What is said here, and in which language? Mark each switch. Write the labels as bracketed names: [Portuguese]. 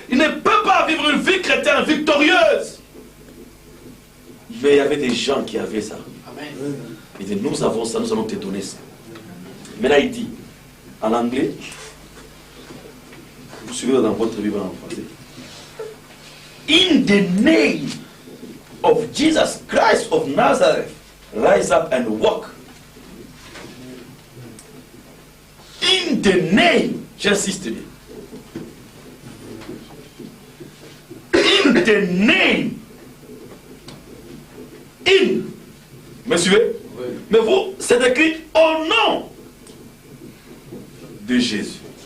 [French] Il ne peut pas vivre une vie chrétienne victorieuse. Mais il y avait des gens qui avaient ça. Amen. Il dit, nous avons ça, nous allons te donner ça. Mais là, il dit, en anglais, vous suivez dans votre Bible en français. [English] In the name of Jesus Christ of Nazareth, rise up and walk. In the name, [French] j'insiste bien. [English] In the name. [French] In. Me suivez? Oui. Mais vous, c'est écrit au nom de Jésus.